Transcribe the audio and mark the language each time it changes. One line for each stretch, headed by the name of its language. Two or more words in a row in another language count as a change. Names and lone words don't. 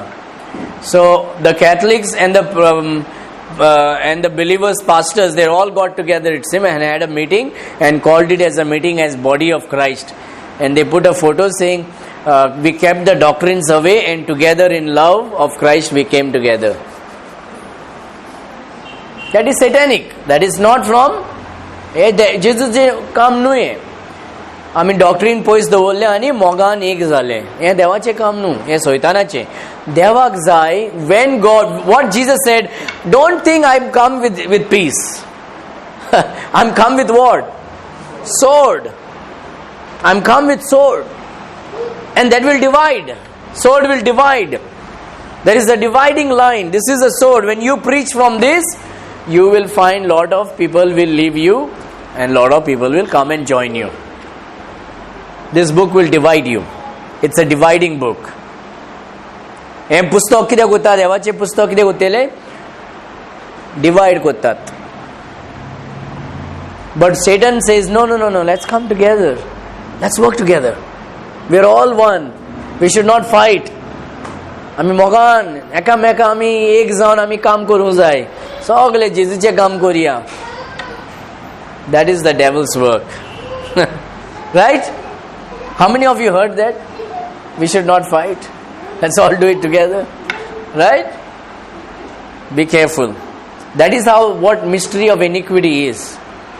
English: So the Catholics and the believers, pastors, they all got together, it seems, and had a meeting and called it as a meeting as Body of Christ. And they put a photo saying, we kept the doctrines away and together in love of Christ we came together. That is satanic. That is not from Jesus
Konkani: काम न्हू. आमी डॉक्ट्रीन पयस दवरले आनी मोगान एक जाले. हे देवाचें काम न्हू, हे सैतानाचें. देवाक जाय,
English: when God, what Jesus said, don't think I'm come with peace. I'm come with what? Sword. I'm come with sword. And that will divide. Sword will divide. There is a dividing line. This is a sword. When you preach from this, you will find lot of people will leave you and lot of people will come and join you. This book will divide you. It's a dividing book.
Konkani: हे पुस्तक कित्याक कोत्ता? देवाचें पुस्तक कित्याक कोत्तेले? Divide कोत्तात.
English: But Satan says, no, let's come together. Let's work together. We're all one. We should not fight.
Konkani: आमी मोगान एकामेका आमी एक जावन आमी काम करूंक जाय. सगळे जेजूचें काम करुया.
English: That is the devil's work. Right? How many of you heard that? We should not fight. Let's all do it together. Right? Be careful. That is what mystery of iniquity is.